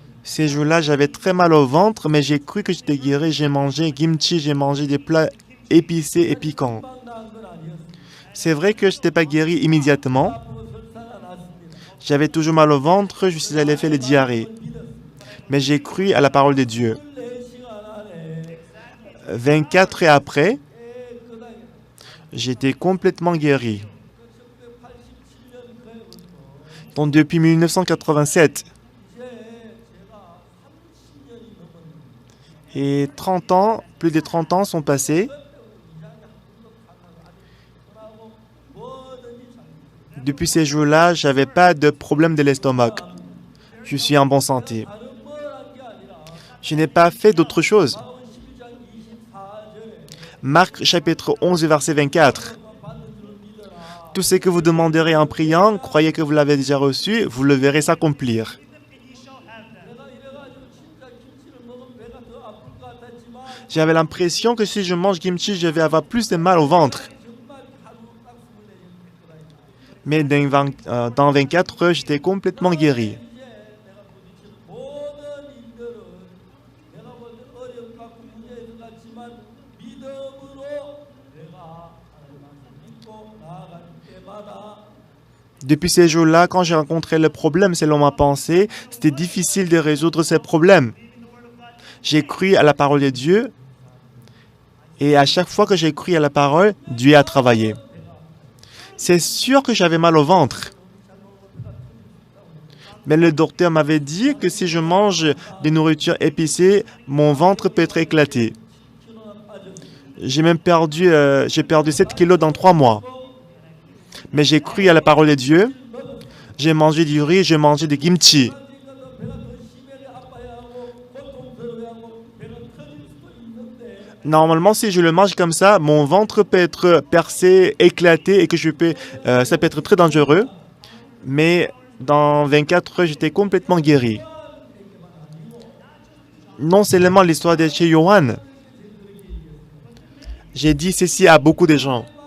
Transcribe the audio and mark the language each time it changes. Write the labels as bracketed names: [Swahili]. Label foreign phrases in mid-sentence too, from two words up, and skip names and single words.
[French] Ces jours-là, j'avais très mal au ventre, mais j'ai cru que j'étais guéri. J'ai mangé kimchi, j'ai mangé des plats épicés et piquants. [Korean] 금방 나은 건 아니었습니다. [French] C'est vrai que je n'étais pas guéri immédiatement. [Korean] 아프고 설사가 났습니다. [French] J'avais toujours mal au ventre, je suis allé faire les diarrhées. Mais j'ai cru à la parole de Dieu. [Korean] 4시간 안에 [French] 24 heures après, [Korean] 깨끗하게 [French] j'étais complètement guéri. [Korean] 1987년 그해부터 [French] Donc depuis 1987 [Korean] 이제 제가 30년이 넘었는데 [French] et 30 ans, plus de 30 ans sont passés. [Korean] 하고 뭐든지 잘 [French] Depuis ces jours-là, je n'avais pas de problème de l'estomac. Je suis en bonne santé. [Korean] 다른 뭘한 게 아니라 [French] Je n'ai pas fait d'autre chose. [Korean] 마흔 11장 24절에 [French] Marc chapitre 11, verset 24. [Korean] 받는 줄 믿어라. [French] Tout ce que vous demanderez en priant, croyez que vous l'avez déjà reçu, vous le verrez s'accomplir. [Korean] 내가 이래가지고 진짜 김치를 먹으면 배가 더 아플 것 같았지만 [French] J'avais l'impression que si je mange kimchi, je vais avoir plus de mal au ventre. [Korean] 정말 하루 딱 24시간 됐더라. [French] Mais dans 24 heures, j'étais complètement guéri. [Korean] 이제 내가 부딪히는 모든 일들은 내가 볼 때 어려움 갖고 문제에서 같지만 믿음으로 내가 하나님 말씀 믿고 나아갈 때마다 [French] Depuis ces jours-là, quand j'ai rencontré le problème selon ma pensée, c'était difficile de résoudre ces problèmes. J'ai cru à la parole de Dieu et à chaque fois que j'ai cru à la parole, Dieu a travaillé. C'est sûr que j'avais mal au ventre. Mais le docteur m'avait dit que si je mange des nourritures épicées, mon ventre peut être éclaté. J'ai même perdu 7 kilos dans 3 mois. Mais j'ai cru à la parole de Dieu. J'ai mangé du riz, j'ai mangé du kimchi. [Korean] 배가 더 심하게 아파야 하고 고통스러워야 하고 배가 터질 수도 있는데 [French] Normalement, si je le mange comme ça, mon ventre peut être percé, éclaté et que ça peut être très dangereux. Mais dans 24 heures, j'étais complètement guéri. Non seulement l'histoire de chez Johan, j'ai dit ceci à beaucoup de gens.